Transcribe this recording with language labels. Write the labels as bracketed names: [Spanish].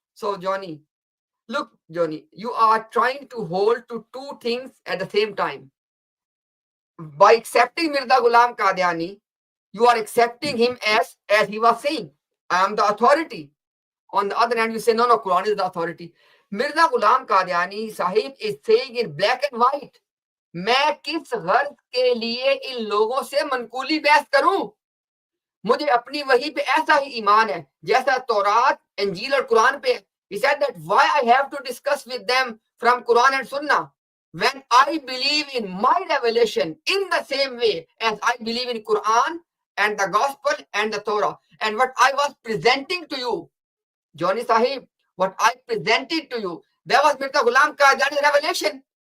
[English] So Johnny, look Johnny, you are trying to hold to two things at the same time. by accepting Mirza Ghulam Qadiani, you are accepting him as he was saying, I am the authority. On the other hand, you say, no, Quran is the authority. Mirza Ghulam Qadiani Sahib is saying in black and white, [Hindi] मैं किस गर्ज के लिए इन लोगों से मनकूली बहस करूं? मुझे अपनी वही पे ऐसा ही ईमान है जैसा तौरात, इंजील और कुरान पे है. [English] He said that why I have to discuss with them from Quran and Sunnah when I believe in my revelation in the same way as I believe in Quran and the Gospel and the Torah. And what I was presenting to you, Johnny Sahib, what I presented to you, that was Mirza Ghulam Qadiani's revelation.